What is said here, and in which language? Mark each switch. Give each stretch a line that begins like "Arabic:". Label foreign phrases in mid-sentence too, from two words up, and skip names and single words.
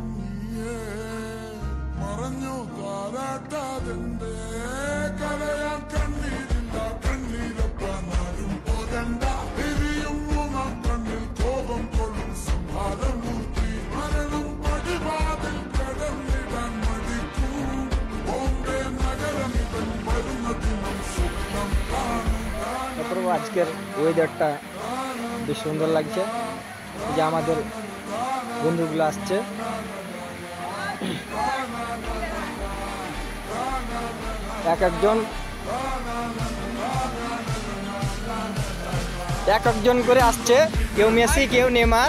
Malayalam: നീയേ മറഞ്ഞോ താരാട്ടാതെന്റെ കലയാൻ കണ്ണീരില്ല കണ്ണീരപ്പാനാരും പോരണ്ട എരിയും മൂന്നാം കണ്ണിൽ കോപം കൊള്ളും സംഹാരമൂർത്തി മരണം പടിവാതിൽ കടന്നിടാൻ മടിക്കും ബോംബെ നഗരം ഇവൻ വരുന്ന ദിനം സ്വപ്നം കാണും.
Bangla: তারপর আজকের ওয়েদারটা বেশ সুন্দর লাগছে। এই যে আমাদের বন্ধুগুলো আসছে, এক একজন করে আসছে, কেউ মেসি কেউ নেইমার।